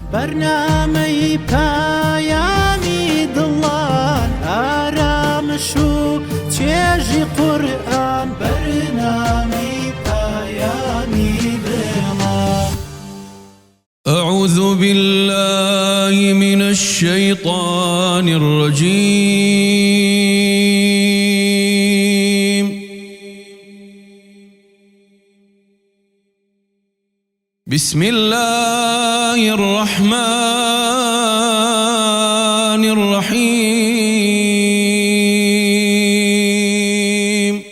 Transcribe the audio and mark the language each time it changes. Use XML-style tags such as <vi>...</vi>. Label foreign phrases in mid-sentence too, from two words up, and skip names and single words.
<ckb>برنامەی پایانی دڵان ئارامش و چێژی قورئان برنامەی پایانی دڵان.</ckb> <ar>أعوذ بالله من الشيطان الرجيم. بسم الله الرحمن الرحيم.</ar>